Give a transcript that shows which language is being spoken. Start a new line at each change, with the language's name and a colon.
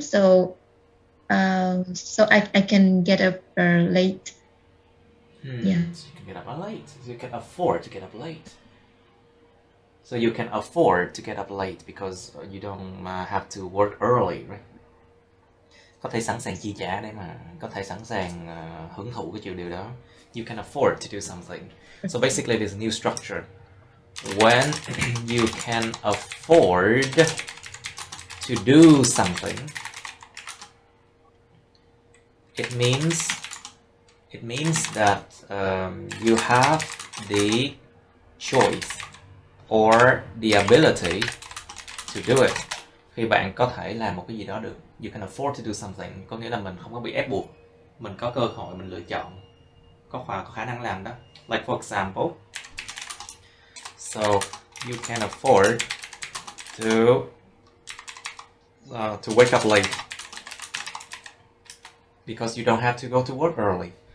English: So I can get up late. Yeah. So you can get up late. So you can afford to get up late. So you can afford to get up late because you don't have to work early, right?
Vietnamese: Có thể sẵn sàng chi trả để mà có thể sẵn sàng hưởng thụ cái điều đó.
English: You can afford to do something. So basically, this new structure. When you can afford to do something, it means that you have the choice or the ability to do it.
Vietnamese: Khi bạn có thể làm một cái gì đó được,
English: you can afford to do something,
Vietnamese: có nghĩa là mình không có bị ép buộc, mình có cơ hội mình lựa chọn, có khả năng làm đó.
English: Like for example, so you can afford to wake up late because you don't have to go to work early.